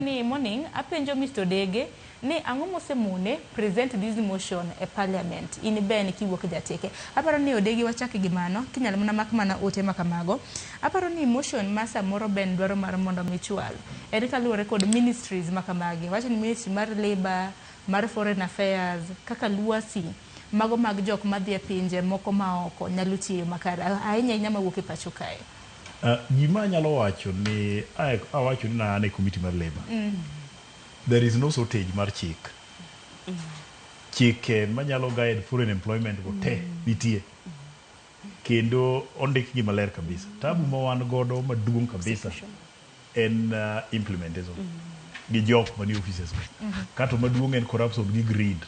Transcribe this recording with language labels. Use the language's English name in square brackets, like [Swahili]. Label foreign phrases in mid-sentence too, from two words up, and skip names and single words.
[Luo (Kenya and Tanzania)] Ni morning apenjo Mr. Odenge ni ang'o mosemone [English] present this motion [Luo (Kenya and Tanzania)] e parliament in ben kiwuok jateke. Aparo ni Odenge wachak gi mano kinyalo mana mak mana ote makamago. Aparo ni motion ma samoro ben dwaro mar mondo michwal en kaluwore kod ministries makamagi. Wacho ni ministry mar labor, mar foreign affairs, kaka luasi mago mag jok madhi e pinje moko maoko nyalo tiyo makare ahinya ahinya mawuok e pacho kae. Gima nyalo wacho ni awacho ni na committee mar labor. [English] There is no shortage [Luo (Kenya and Tanzania)] mar chik. Chike manyalo guide [English] foreign employment [Luo (Kenya and Tanzania)] go te nitie. Kendo ondik gi maler kabisa. Tabu ma wan godo maduong kabisa en implementation. Gi jok mani offices. Kato maduong en corruption gi greed.